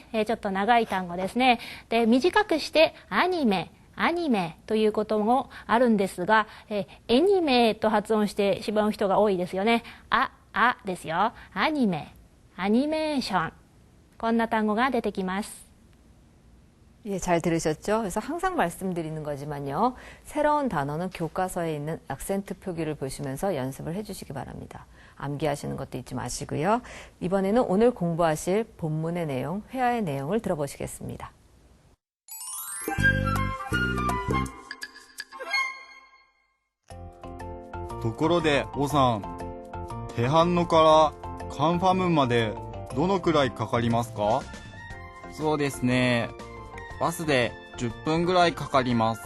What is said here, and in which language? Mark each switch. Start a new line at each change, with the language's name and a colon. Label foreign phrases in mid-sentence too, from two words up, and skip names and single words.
Japanese: ちょっと長い単語ですね。で、短くしてアニメということもあるんですが、エニメと発音してしまう人が多いですよね。ですよ。アニメーション。こんな単語が出てきます。
Korean: 예, 잘 들으셨죠? 그래서 항상 말씀드리는 거지만요. 새로운 단어는 교과서에 있는 악센트 표기를 보시면서 연습을 해주시기 바랍니다. 암기하시는 것도 잊지 마시고요. 이번에는 오늘 공부하실 본문의 내용, 회화의 내용을 들어보시겠습니다.
Japanese: ところで、おさん、テハンノからカンファムンまでどのくらいかかりますか？そうですね。バスで10分ぐらいかかります。